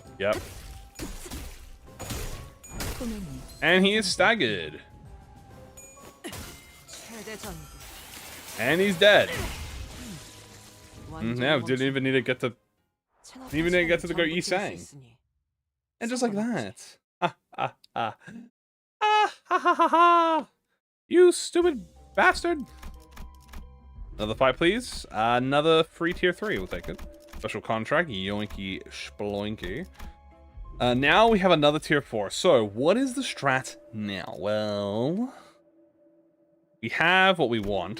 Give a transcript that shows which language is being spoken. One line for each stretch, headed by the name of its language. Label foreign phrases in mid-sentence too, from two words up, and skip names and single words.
English: Yep. And he is staggered. And he's dead. Now didn't even need to get to the go Yi-Sang. And just like that. Ah ah ah. Ah ha ha ha ha. You stupid bastard. Another fight, please. Another free tier 3, we'll take it. Special contract, yoinky sploinky. Now we have another tier 4. So, what is the strat now? Well, we have what we want.